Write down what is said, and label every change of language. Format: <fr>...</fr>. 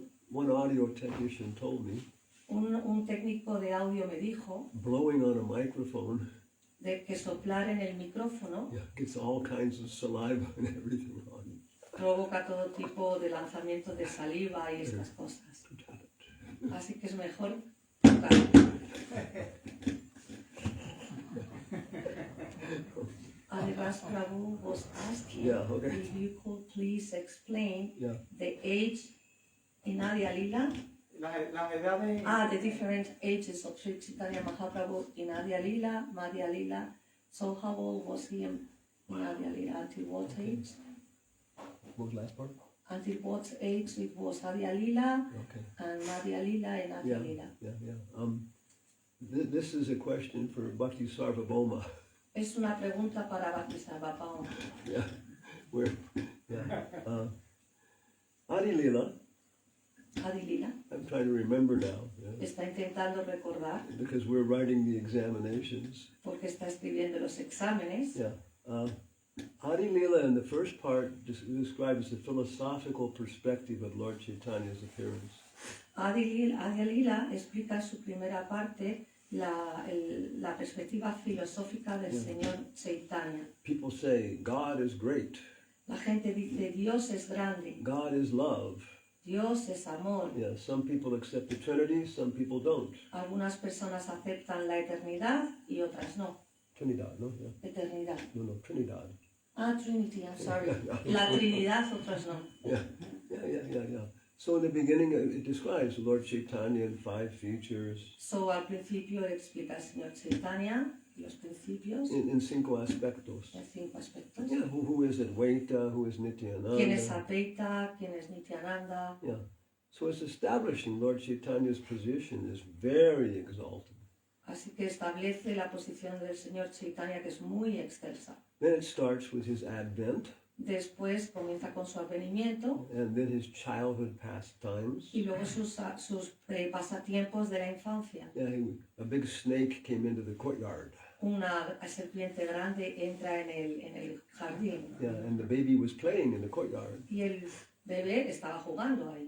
<en>One audio technician told me,</en> <es>un técnico de audio me dijo,</es> <en>blowing on a microphone</en> <es>de que soplar en el micrófono</es> <en>gets all kinds of saliva and everything on.</en> <es>Provoca todo tipo de lanzamiento de saliva y estas cosas. Así que es mejor tocar.</es> <en>Adidas Prabhu was asking if you could please explain the age in Madhya Lila.</en> <es>Las edades.</es> <en>The different ages of Sri Chaitanya Mahaprabhu in Adya Lila, Madhya Lila. So how old was he in Adya Lila? Until what age? What was the last part? Until what age it was Adya Lila Okay. and Madhya Lila and Adya Lila. This is a question for Bhakti Sarvabhauma.</en> <es>Es una pregunta para Bhakti Sarvabhauma.</es> <en>Yeah, where? Yeah. Adi Lila. Adi Lila I'm trying to remember now. Yeah.</en> <es>está intentando recordar</es> <en>Because we're writing the examinations.</en> <es>porque está escribiendo los exámenes.</es> <en>Yeah. Adi Lila in the first part describes the philosophical perspective of Lord Chaitanya's appearance.</en> <es>Adya Lila explica en su primera parte la perspectiva filosófica del Señor Chaitanya.</es> <en>People say God is great.</en> <es>La gente dice Dios es grande,</es> <en>God is love.</en> <es>Dios es amor.</es> <en>Yeah, some people accept the Trinity, some people don't.</en> <es>Algunas personas aceptan la eternidad y otras no. Trinidad, no? Yeah. Eternidad. No, Trinidad.</es> <en>Trinity, I'm sorry.</en> <es>La Trinidad, otros no.</es> <en>Yeah. So in the beginning it describes Lord Chaitanya in 5 features.</en> <es>So al principio explica el Señor Chaitanya los principios In 5 aspectos. en 5 aspectos.</es> <en>Yeah, who is Advaita, who is Nityananda.</en> <es>¿Quién es Advaita? ¿Quién es Nityananda?</es> <en>Yeah. So it's establishing Lord Chaitanya's position is very exalted.</en> <es>Así que establece la posición del Señor Chaitanya, que es muy excelsa.</es> <en>Then it starts with his advent</en> <es>Después comienza con su advenimiento</es> <en>and then his childhood pastimes.</en> <es>y luego sus pasatiempos de la infancia.</es> <en>Yeah, a big snake came into the courtyard.</en> <es>Una serpiente grande entra en el jardín</es> <en>Yeah, and the baby was playing in the courtyard.</en> <es>y el bebé estaba jugando ahí.</es>